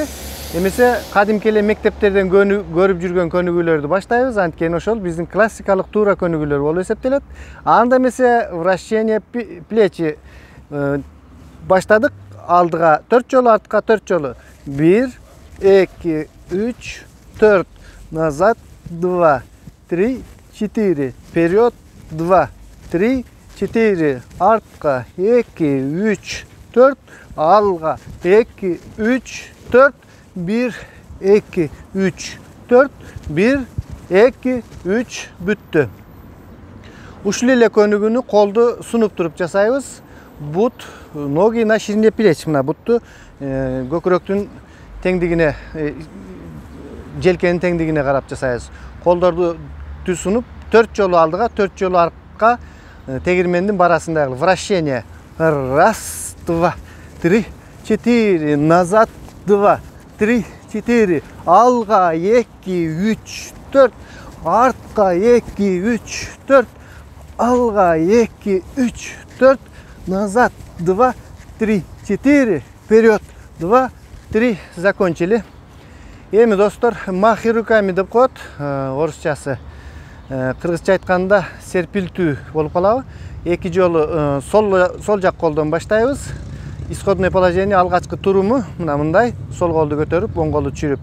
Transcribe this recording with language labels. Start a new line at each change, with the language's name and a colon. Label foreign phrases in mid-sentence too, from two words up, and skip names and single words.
Kyrgyz: Эмесе кадимки эле мектептерден көрүп жүргөн көнүгүүлөрдү баштайбыз. Анткени ошол биздин классикалык туура көнүгүүлөр болуп эсептелет. Анда эмесе
Russian: вращение плечи
Kyrgyz: баштадык. Алдыга 4 жолу, артка 4 жолу. 1, 2, 3, 4.
Russian: Назад 2, 3, 4. Вперед 2, 3, 4.
Kyrgyz: Артка 2, 3, 4. Алга 2, 3, 4. 1, 2, 3, 4. 1, 2, 3. Бүттү. Ушул эле көнүгүүнү колду сунуп туруп жасайбыз. Бут,
Russian: ноги на ширине плеч.
Kyrgyz: Мына бутту көкүрөктүн теңдигине, желкенин теңдигине карап жасайбыз. Колдорду түз сунуп 4 жолу алдыга, 4 жолу артка тегирмендин барасында кылып.
Russian: Вращение. Раз, два, 3, 4. Назад 2, 3, 4.
Kyrgyz: Алга 2, 3, 4. Артка 2, 3, 4. Алга 2, 3, 4.
Russian: Назад 2, 3, 4. Вперед. 2, 3. Закончили.
Kyrgyz: Эми достор,
Russian: махи руками
Kyrgyz: деп коет. Орусчасы. Кыргызча айтканда серпилтүү болуп калабы. Эки жолу сол жак колдон баштайбыз.
Russian: Исходное положение
Kyrgyz: алгачкы туруму мына мындай, сол колду көтөрүп, оң колду түшүрүп.